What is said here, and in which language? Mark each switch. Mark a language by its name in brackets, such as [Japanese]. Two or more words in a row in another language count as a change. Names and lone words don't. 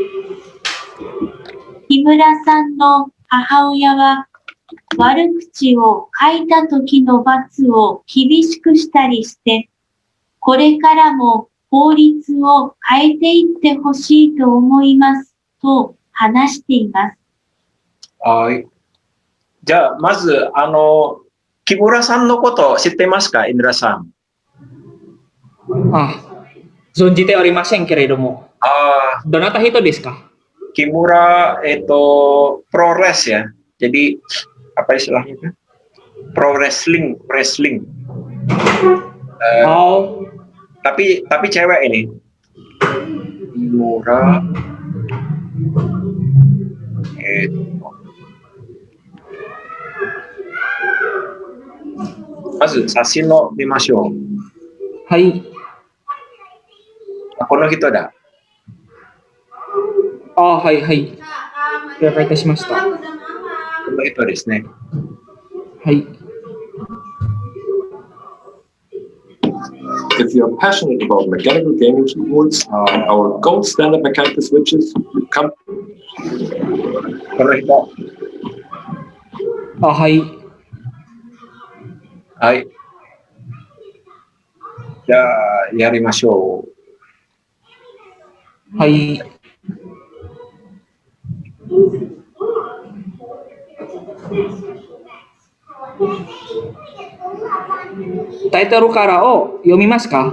[Japanese] 木村さんの母親は、悪口を書いた時の罰を厳しくしたりして、これからも法律を変えていってほしいと思います、と話しています。はい。じゃあ、まず、木村さんのことを知ってますか、インドラさん。存じておりませんけれども。どなた人ですか? [Indonesian] Kimura itu pro res ya. Jadi apa istilahnya itu? [English] Pro wrestling. [Indonesian] Tapi cewek ini. Kimura. [Japanese] まず写真を見ましょう。はい。この人だ。はいはい。 了解いたしました。伊藤ですね. はい。 [English] If you're passionate about mechanical gaming keyboards, our gold standard mechanical switches come [Japanese] Correcto. あ、はい。はい。じゃあ、やりましょう。はい。タイトルからを読みますか、